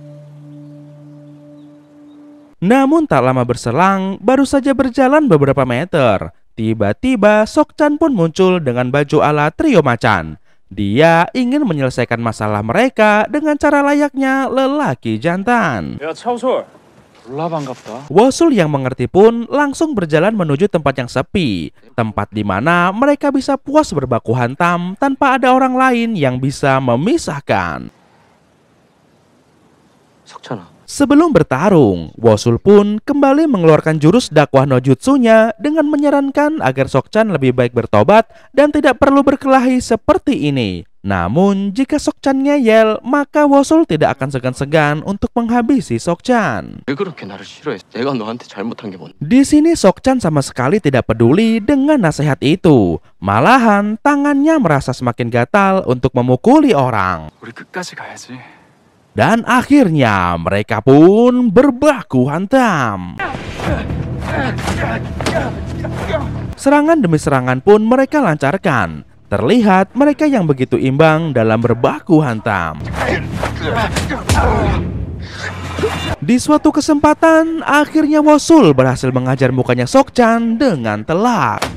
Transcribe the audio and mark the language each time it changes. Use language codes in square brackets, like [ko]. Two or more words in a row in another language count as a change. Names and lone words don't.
[id] Namun tak lama berselang, baru saja berjalan beberapa meter, tiba-tiba Sokchan pun muncul dengan baju ala trio macan. Dia ingin menyelesaikan masalah mereka dengan cara layaknya lelaki jantan. [ko] 야, 차우솔. 졸라 반갑다. [id] Wosul yang mengerti pun langsung berjalan menuju tempat yang sepi, tempat di mana mereka bisa puas berbaku hantam tanpa ada orang lain yang bisa memisahkan. [ko] 석찬아. [id] Sebelum bertarung, Wosul pun kembali mengeluarkan jurus dakwah [ja] no jutsunya [id] dengan menyarankan agar Sokchan lebih baik bertobat dan tidak perlu berkelahi seperti ini. Namun jika Sokchan ngeyel, maka Wosul tidak akan segan-segan untuk menghabisi Sokchan. [ko] 왜 그렇게 나를 싫어해? 내가 너한테 잘못한 게 뭔데? [id] Di sini Sokchan sama sekali tidak peduli dengan nasihat itu. Malahan tangannya merasa semakin gatal untuk memukuli orang. [ko] 우리 끝까지 가야지. [id] Dan akhirnya mereka pun berbaku hantam. Serangan demi serangan pun mereka lancarkan. Terlihat mereka yang begitu imbang dalam berbaku hantam. Di suatu kesempatan, akhirnya Wosul berhasil mengajar mukanya Sokchan dengan telak.